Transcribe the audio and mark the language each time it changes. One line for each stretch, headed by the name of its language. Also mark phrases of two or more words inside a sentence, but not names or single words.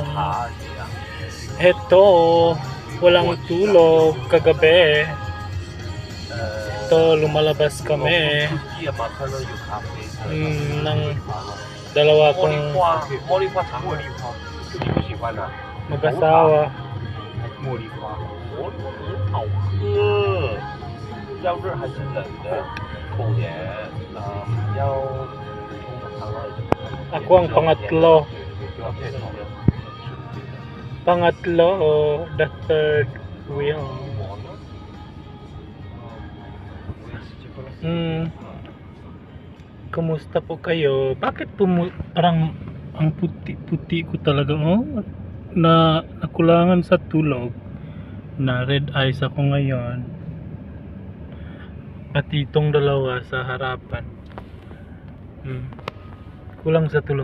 Filipino: Heto, walang tulog kagabi. Ito, lumalabas kami ng dalawa kong mag-asawa.
Chinese: 茉莉花，很好喝，要热还是冷的？后年要
Filipino: Ako ang pangatlo. Pangatlo,
English: the third wheel.
Filipino: Kumusta po kayo? Bakit po parang ang puti-puti ko talaga, na nakulangan sa tulog, na
English: red eyes
Filipino: ako ngayon, pati itong dalawa sa harapan, kulang sa tulog.